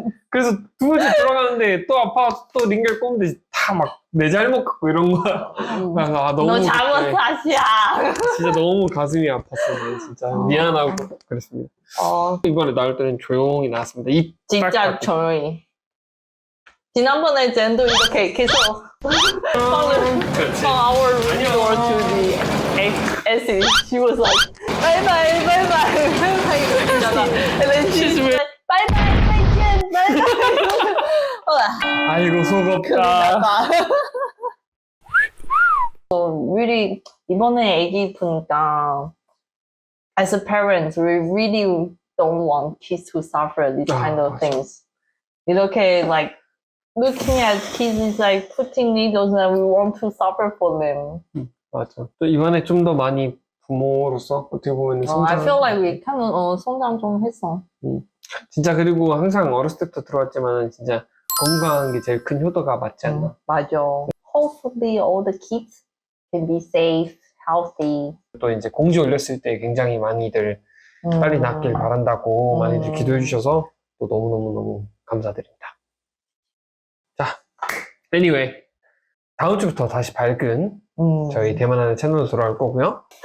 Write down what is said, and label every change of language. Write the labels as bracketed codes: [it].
[ko] 그래서 2번째 들어가는데 또 아파 또 링겔 꼽는데 다 막 내 잘못 같고 이런 거야. 너무 너 잘못 탓이야. 진짜 너무 가슴이 아팠어요. 진짜 미안하고 그랬습니다. 이번에 나올 때는 조용히 나왔습니다. 진짜 조용히. 지난번에 젠도 이렇게 계속 [en] from our door to the exit. She was like, bye bye, bye bye, bye bye. And then she said, bye bye, [zh] 再见, [en] bye bye. [ko] 아이고 속 없다. [en] So really [ko] 이번에 애기 보니까 [en] as a parent, we really don't want kids to suffer these kind of things. [ko] 이렇게 [en] like looking at kids is like putting needles and we want to suffer for them. [ko] 맞아. 또 이번에 좀 더 많이 부모로서 어떻게 보면 [en] I [ko] 성장. [en] feel like we kind of [ko] 성장 좀 했어. 진짜 그리고 항상 어렸을 때부터 들어왔지만 진짜 건강한 게 제일 큰 효도가 맞지 않나? 맞아. [en] Hopefully all the kids can be safe, healthy. [ko] 또 이제 공지 올렸을 때 굉장히 많이들 빨리 낫길 바란다고 많이들 기도해 주셔서 또 너무너무너무 감사드립니다. 자, anyway 다음 주부터 다시 밝은 저희 대만하는 채널로 돌아올 거고요.